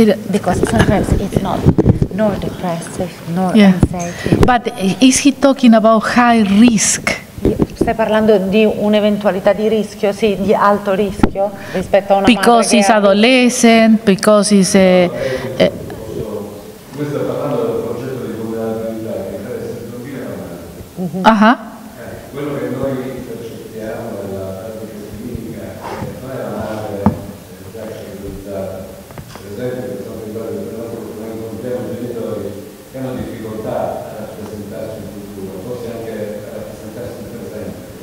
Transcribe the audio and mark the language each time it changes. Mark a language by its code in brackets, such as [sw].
[en] because sometimes it's not nor depressive nor anxiety. But is he talking about high risk? [it] Stai parlando di un'eventualità di rischio, sì, di alto rischio rispetto a una [en] Because he's adolescent, because he's [it] Come sta parlando del progetto di vulnerabilità che deve essere bambina la madre. Quello che noi percepiamo della pratica clinica non è la madre già categorizzata. Per esempio, per quanto riguarda il nostro, noi incontriamo genitori che hanno difficoltà a rappresentarsi in futuro, forse anche a rappresentarsi in presente.